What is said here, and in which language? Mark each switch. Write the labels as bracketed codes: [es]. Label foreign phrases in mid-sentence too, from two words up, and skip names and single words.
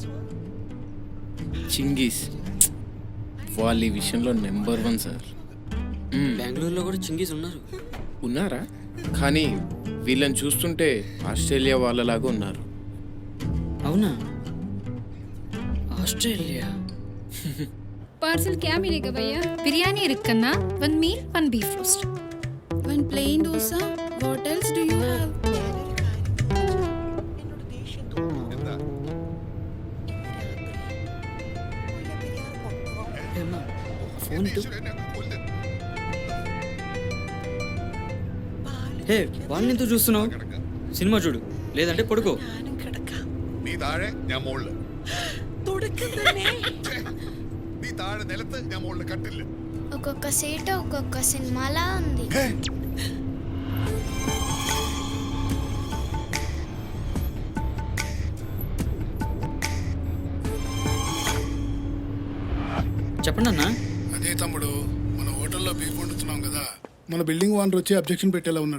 [te] చింగీస్ వాళ్ళు ఈ విషయంలో నెంబర్ 1 సార్. బెంగళూరులో కూడా చింగీస్ ఉన్నారా? కానీ వీళ్ళని చూస్తుంటే ఆస్ట్రేలియా వాళ్ళలాగా ఉన్నారు. అవునా? ఆస్ట్రేలియా. [hi] पार्सल क्या मिलेगा भैया? बिरयानी रखना, [en] 1 meal, 1 beef roast. 1 plain dosa. What else do you have? [te] హే, వాళ్ళని ఎందుకు చూస్తున్నావు? సినిమా చూడు, లేదంటే పడుకో. [ml] നീ താഴെ, ഞാൻ മുകളില്. നീ താഴെ നിലത്ത്, ഞാൻ മുകളില് കട്ടില്. [te] ఒక్కొక్క సీట్ ఒక్కొక్క సినిమాలా ఉంది. చెప్పండి అన్న. అదే తమ్ముడు, మన హోటల్లో బీఫ్ వండుతున్నాం కదా, మన బిల్డింగ్ ఓనర్ వచ్చి అబ్జెక్షన్ పెట్టేలా ఉన్నాడు.